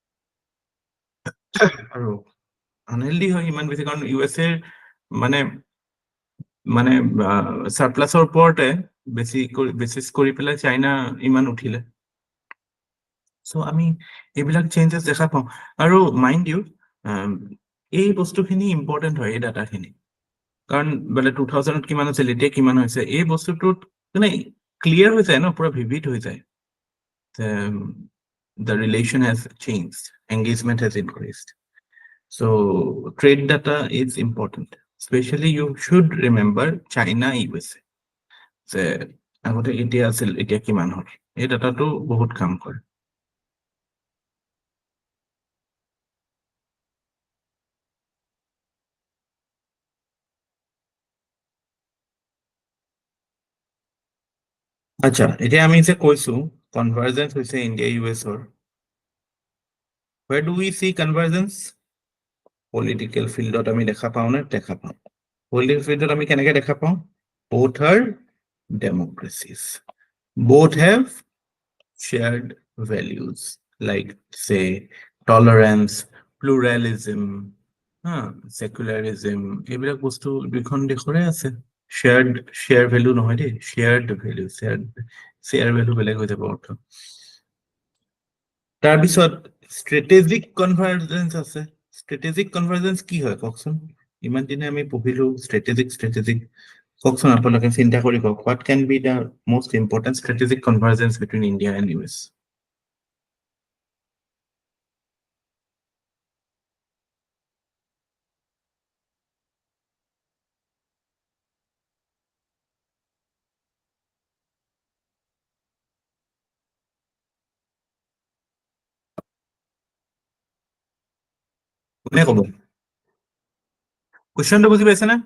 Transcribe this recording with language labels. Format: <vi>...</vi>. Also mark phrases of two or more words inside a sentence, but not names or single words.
<as>আৰু আনহেল্ডি হয় ইমান বেছি কাৰণ ইউএসএ মানে মানে সাৰপ্লাসৰ ওপৰতে বেচিস কৰি পেলাই চাইনা ইমান উঠিলে সো আমি এইবিলাক চেঞ্জেস দেখা পাওঁ আৰু</as> <en>mind you</en> <as>এই বস্তুখিনি ইম্পৰ্টেণ্ট হয় এই ডাটাখিনি কাৰণ মানে 2000ত কিমান আছিল এতিয়া কিমান হৈছে এই বস্তুটোত মানে ক্লিয়াৰ হৈ যায় ন পুৰা ভিভিড হৈ যায়</as> <en>the relation has changed engagement has increased so trade data is important especially you should remember China USA</en> <as>যে আগতে এতিয়া আছিল এতিয়া কিমান হয় এই ডাটাটো বহুত কাম কৰে। আচ্ছা, এতিয়া আমি যে কৈছো কনভাৰ্জেন্স হৈছে ইণ্ডিয়া ইউএছৰ।</as> <en>Where do we see convergence?</en> <as>Political ফিল্ডত আমি দেখা পাওঁ নে? দেখা পাওঁ। Political ফিল্ডত আমি কেনেকে দেখা পাওঁ?</as> <en>Both are democracies. Both have shared values like say tolerance, pluralism, secularism.</en> <as>এইবিলাক বস্তু দুইখন দেশৰে আছে।</as> <en>Shared value</en> <as>নহয় দেই,</as> <en>shared value, share value</en> <as>বেলেগ হৈ যাব অৰ্থ। তাৰপিছত strategic convergence আছে। Strategic convergence কি হয় কওকচোন? ইমান দিনে আমি পঢ়িলো strategic কওকচোন আপোনালোকে চিন্তা কৰি কওক,</as> <en>what can be the most important strategic convergence between India and US?</en> <as>কোনে ক'ব? কুৱেশ্যনটো বুজি পাইছে না?</as>